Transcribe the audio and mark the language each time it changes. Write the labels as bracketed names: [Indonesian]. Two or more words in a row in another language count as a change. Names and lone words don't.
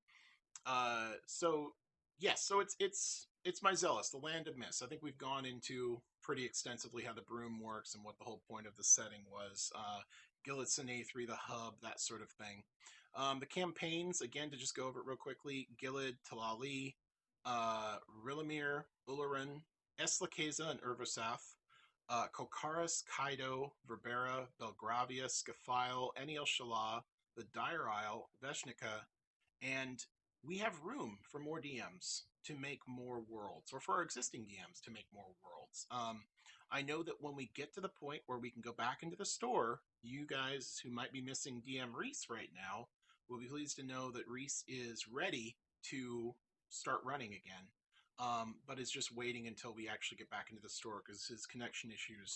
[English] So yes, so it's Myzelis, the Land of Mist. I think we've gone into pretty extensively how the Broom works and what the whole point of the setting was. Gilead and Aethri, the hub, that sort of thing. The campaigns, again, to just go over it real quickly: Gilead, Talali, Rilamir, Ularan, Eslakeza, and Urvasath, Kokaris, Kaido, Verbera, Belgravia, Scaphile, Eniel Shala, the Dire Isle, Veshnika, and we have room for more DMs to make more worlds, or for our existing DMs to make more worlds. I know that when we get to the point where we can go back into the store, you guys who might be missing DM Reese right now will be pleased to know that Reese is ready to start running again, but is just waiting until we actually get back into the store because his connection issues.